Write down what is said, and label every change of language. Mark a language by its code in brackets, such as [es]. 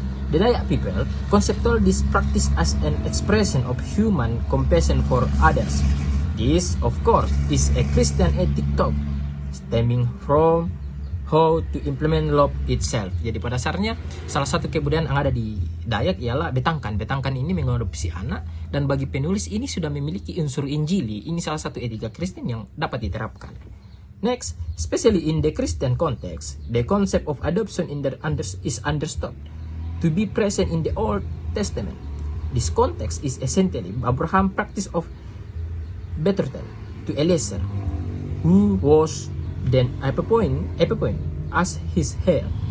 [en] The Dayak people conceptualize this practice as an expression of human compassion for others. This, of course, is a Christian ethic thought stemming from how to implement love itself. [id] Jadi pada dasarnya salah satu kebudayaan yang ada di Dayak ialah betangkan. Betangkan ini mengadopsi anak dan bagi penulis ini sudah memiliki unsur injili. Ini salah satu etika Kristen yang dapat diterapkan. [en] Next, especially in the Christian context, the concept of adoption is understood to be present in the Old Testament. This context is essentially Abraham's practice of betrothal to Eliezer, who was then appointed as his heir.